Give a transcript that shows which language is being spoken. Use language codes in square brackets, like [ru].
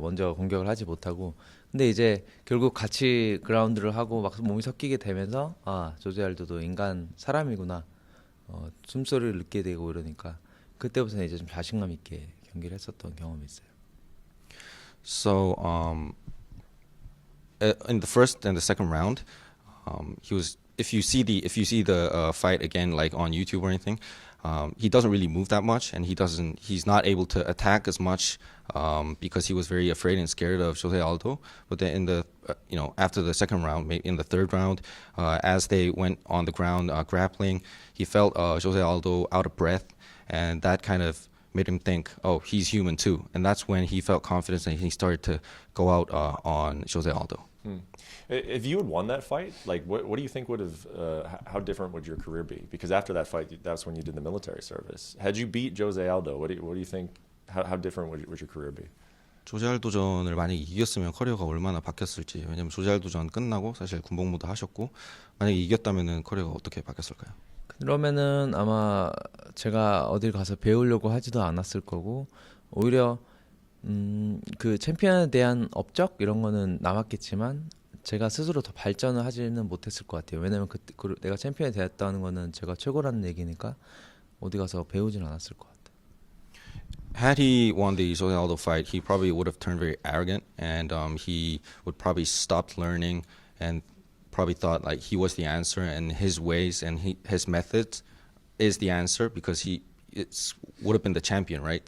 [ko] 먼저 공격을 하지 못하고. 근데 이제 결국 같이 그라운드를 하고 막 몸이 섞이게 되면서 아, 조제 알도도 인간 사람이구나. 숨소리를 듣게 되고 이러니까 그때부터는 이제 좀 자신감 있게 경기를 했었던 경험이 있어요. [en] So in the first and the second round, he was. If you see the fight again, like on YouTube or anything, he doesn't really move that much, and he's not able to attack as much because he was very afraid and scared of Jose Aldo. But then in the after the second round, maybe in the third round, as they went on the ground grappling, he felt Jose Aldo out of breath, and that kind of made him think, oh, he's human too. And that's when he felt confidence and he started to go out on Jose Aldo. If you had won that fight, like what do you think would have, how different would your career be? Because after that fight, that's when you did the military service. Had you beat Jose Aldo, what do you think, how different would your career be? [ko] 조제 알도전을 만약에 이겼으면 커리어가 얼마나 바뀌었을지. 왜냐면 조제 알도전 끝나고 사실 군복무도 하셨고, 만약에 이겼다면은 커리어가 어떻게 바뀌었을까요? 그러면은 아마 제가 어딜 가서 배우려고 하지도 않았을 거고 오히려 그 챔피언에 대한 업적 이런 거는 남았겠지만 제가 스스로 더 발전을 하지는 못했을 것 같아요. 왜냐면 내가 챔피언이 되었다는 거는 제가 최고라는 얘기니까 어디 가서 배우진 않았을 것 같아요. [en] Had he won the Jose Aldo fight, he probably would have turned very arrogant, and he would probably stopped learning and probably thought like he was the answer, and his ways and his methods is the answer because he would have been the champion, right?